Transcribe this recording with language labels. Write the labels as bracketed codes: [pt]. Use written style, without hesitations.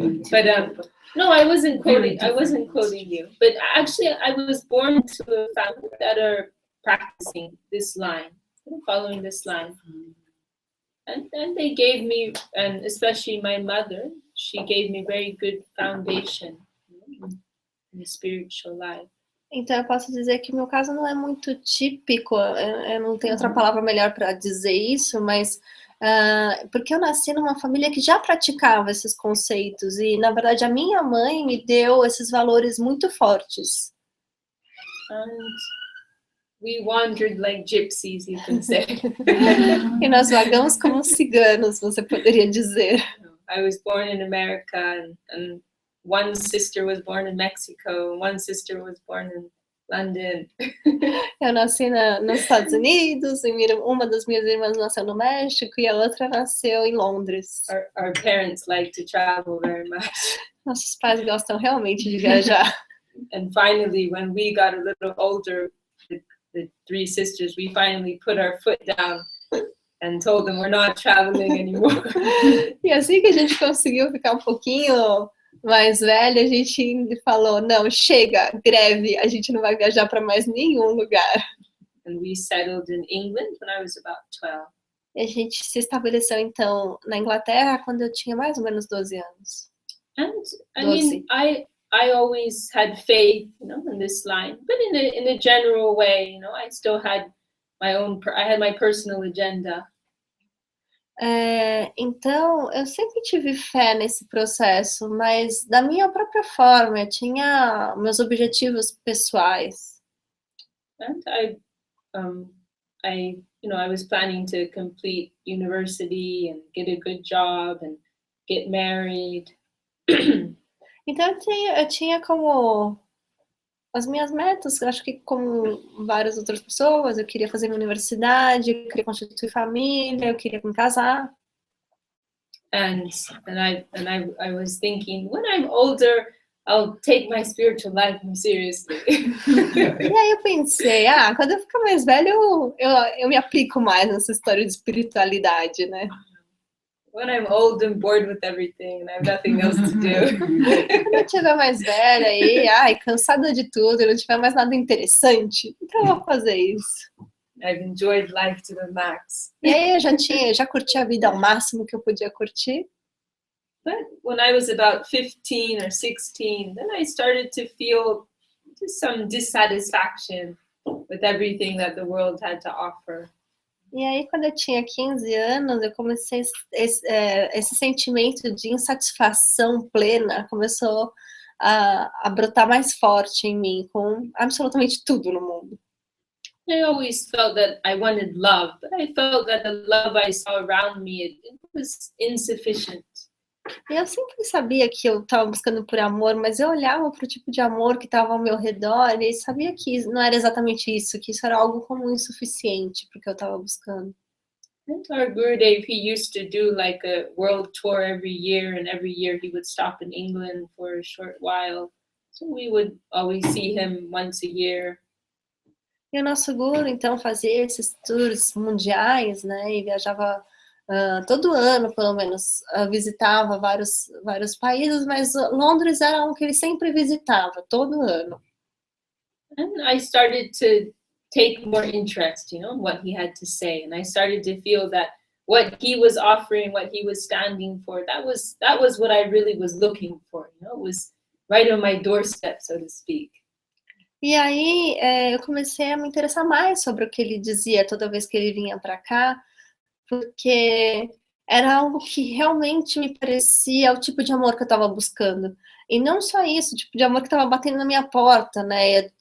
[en] but no, I wasn't quoting you. But actually, I was born to a family that are practicing this line, following this line. And they gave me, and especially my mother, she gave me very good foundation in the spiritual life. [pt] Então, eu posso dizer que o meu caso não é muito típico, eu não tenho outra palavra melhor para dizer isso, mas porque eu nasci numa família que já praticava esses conceitos, e, na verdade, a minha mãe me deu esses valores muito fortes. [en] And we wandered like gypsies, you can say. [pt] E nós vagamos como ciganos, você poderia dizer. [en] I was born in America, and one sister was born in Mexico, and one sister was born in London. [pt] Eu nasci nos Estados Unidos, e uma das minhas irmãs nasceu no México e a outra nasceu em Londres. [en] Our parents like to travel very much. [pt] Nossos pais gostam realmente de viajar. [en] And finally, when we got a little older, the three sisters, we finally put our foot down and told them we're not traveling anymore. [pt] E assim que a gente conseguiu ficar um pouquinho mais velha, a gente falou, não, chega, greve, a gente não vai viajar para mais nenhum lugar. [en] And we settled in England when I was about 12. [pt] E a gente se estabeleceu, então, na Inglaterra quando eu tinha mais ou menos 12 anos. [en] And I mean, I always had faith, in this line, but in a general way, I still had I had my personal agenda. [pt] Então, eu sempre tive fé nesse processo, mas da minha própria forma, eu tinha meus objetivos pessoais. [en] And I was planning to complete university and get a good job and get married. [pt] Então, eu tinha como as minhas metas, acho que como várias outras pessoas, eu queria fazer minha universidade, eu queria constituir família, eu queria me casar. [en] And I was thinking, when I'm older, I'll take my spiritual life more seriously. [pt] E aí eu pensei, quando eu ficar mais velho, eu me aplico mais nessa história de espiritualidade, né? [en] When I'm old and bored with everything and I have nothing else to do. [pt] Quando eu estiver mais velha e cansada de tudo, e não tiver mais nada interessante, então eu vou fazer isso. [en] I've enjoyed life to the max. [pt] E aí eu já curti a vida ao máximo que eu podia curtir. [en] But when I was about 15 or 16, then I started to feel just some dissatisfaction with everything that the world had to offer. [pt] E aí, quando eu tinha 15 anos, eu comecei esse sentimento de insatisfação plena começou a brotar mais forte em mim, com absolutamente tudo no mundo. [en] I always felt that I wanted love, but I felt that the love I saw around me, it was insufficient. [pt] E eu sempre sabia que eu estava buscando por amor, mas eu olhava para o tipo de amor que estava ao meu redor e sabia que não era exatamente isso, que isso era algo como insuficiente para o que eu estava buscando. [en] And our Gurudev, he used to do like a world tour every year, and every year he would stop in England for a short while. So we would always see him once a year. [pt] E o nosso guru, então, fazia esses tours mundiais, né, e viajava todo ano, pelo menos, visitava vários países, mas Londres era um que ele sempre visitava, todo ano. [en] And I started to take more interest, in what he had to say, and I started to feel that what he was offering, what he was standing for, that was what I really was looking for. It was right on my doorstep, so to speak. [pt] E aí eu comecei a me interessar mais sobre o que ele dizia toda vez que ele vinha para cá, porque era algo que realmente me parecia o tipo de amor que eu estava buscando. E não só isso, o tipo de amor que estava batendo na minha porta, né?